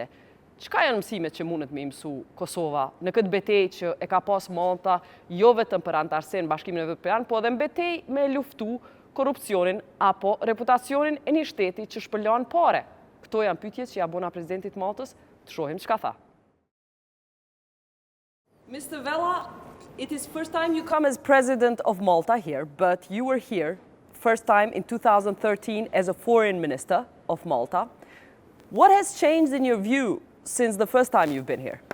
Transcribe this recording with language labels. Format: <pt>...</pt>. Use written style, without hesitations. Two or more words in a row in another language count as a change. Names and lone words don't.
<sq>Çka janë mësimet që mundet me mësu Kosova në këtë betejë që e ka pas Malta, jo vetëm për antarësinë në Bashkimin Evropian, po edhe në betejë me luftu korrupsionin apo reputacionin e një shteti që shpërlan pare? Këto janë pyetjet që ja bona presidentit Maltës, të shohim çka tha.</sq> <en>Mr. Vella, it is first time you come as president of Malta here, but you were here first time in 2013 as a foreign minister of Malta. What has changed in your view since the first time you've been here?</en>